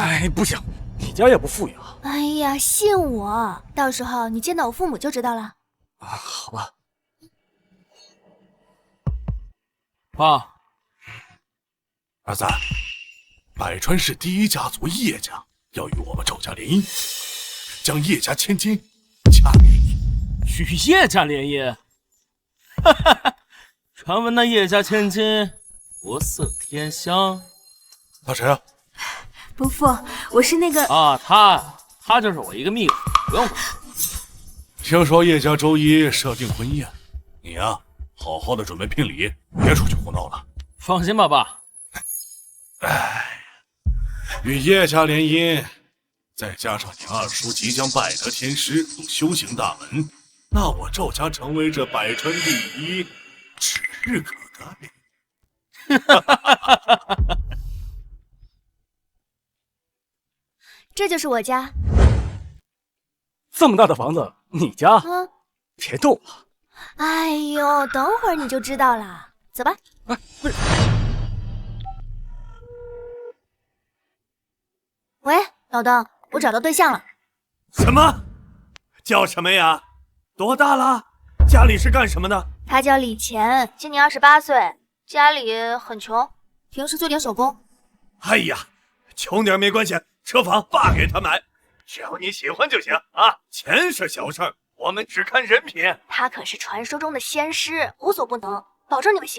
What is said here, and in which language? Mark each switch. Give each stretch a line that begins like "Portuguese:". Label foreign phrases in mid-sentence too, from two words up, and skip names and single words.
Chinese: 哎，不行，你家也不富裕啊。哎呀，信我，到時候你見到我父母就知道了。好吧。爸，儿子，百川市第一家族叶家要与我們趙家聯姻，將葉家千金嫁給你。與葉家聯姻？哈哈，傳聞那葉家千金國色天香。他誰啊？伯父，我是那個啊，他就是我一個秘書，不用管。聽說葉家周一設訂婚宴，你呀，好好的準備聘禮，別出去胡鬧了。放心吧，爸。哎，與葉家聯姻，再加上你二叔即將拜得天師，入修行大門，那我趙家成為這百川第一，指日可待。哈哈哈哈哈！這就是我家。這麼大的房子，你家？別動了。哎呦，等會兒你就知道了。走吧。哎，不是。喂，老鄧，我找到對象了。什麼？叫什麼呀？多大了？家裡是幹什麼的？他叫李乾，今年28歲，家裡很窮，平時做點手工。哎呀，窮點沒關係，車房爸給他買，只要你喜歡就行啊，錢是小事兒，我們只看人品。他可是傳說中的仙師，無所不能，保證你會喜歡。